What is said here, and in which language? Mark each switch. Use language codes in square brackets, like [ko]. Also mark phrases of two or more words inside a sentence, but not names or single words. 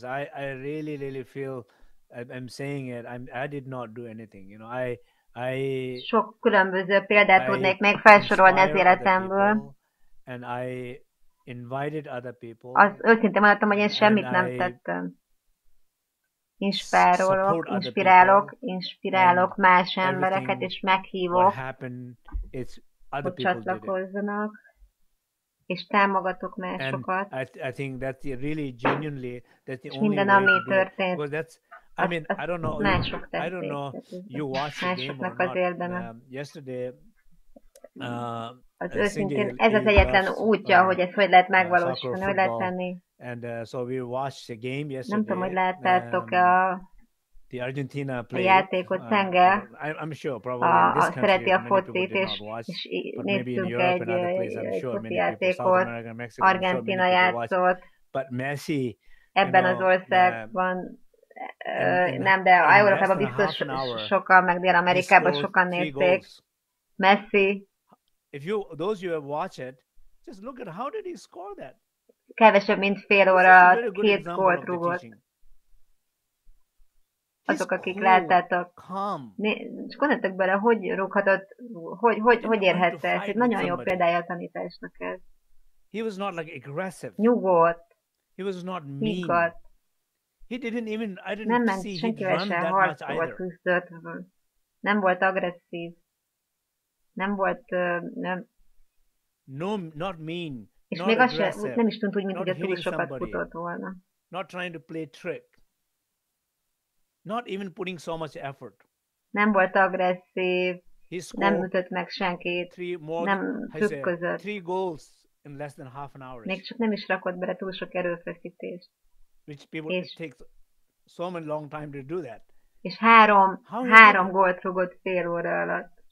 [en] I really, really feel, I'm saying it, I did not do anything, [hu] Sok különböző példát tudnék még felsorolni az életemből. [en] And I invited other people. [hu] Az őszintén mondhatom, hogy én semmit nem tettem. Inspirálok más embereket, és meghívok, hogy csatlakozzanak, és támogatok másokat. [en] I think that's really genuinely, that's the [hu] és [en] only [hu] minden, [en] way [hu] ami [en] to do it. [hu] történt, [en] Because that's, I don't know, [hu] mások [en] I don't know, you watched the game or not. Yesterday, [hu] az őszintén, ez az egyetlen útja, hogy ezt hogy lehet megvalósítani, hogy lehet tenni. [en] And so we watched the game yesterday. [hu] Nem tudom, hogy láttátok-e a játékot, Tenge, [en] I'm sure, probably [hu] szereti a focit, és néztünk egy foci játékot, Argentina játszott, ebben az országban, nem, de Európában biztos sokan, meg Dél-Amerikában sokan nézték. Messi. [en] Those you have watched it, just look at how did he score that? [hu] Kevesebb, mint fél óra, 2 gólt rúgott. Azok, akik láttátok. És gondoltok bele, hogy rúghatott, hogy érhette ezt. Egy nagyon jó példája a tanításnak ez. [en] He was not like aggressive. [hu] Nyugodt. [en] He was not mean. [hu] Higgadt. [en] He didn't even, I didn't [hu] nem ment [en] see [hu] senkivel sem harcolt, küzdött. Nem volt agresszív. Nem volt, nem. [en] No, not mean. [hu] És még az sem, nem is tűnt úgy, mint hogy túl sokat futott volna. [en] Not trying to play trick. Not even putting so much effort. [hu] Nem volt agresszív, Nem ütött meg senkit, nem trükközött. Még csak nem is rakott bele túl sok erőfeszítést. És három gólt rúgott fél óra alatt.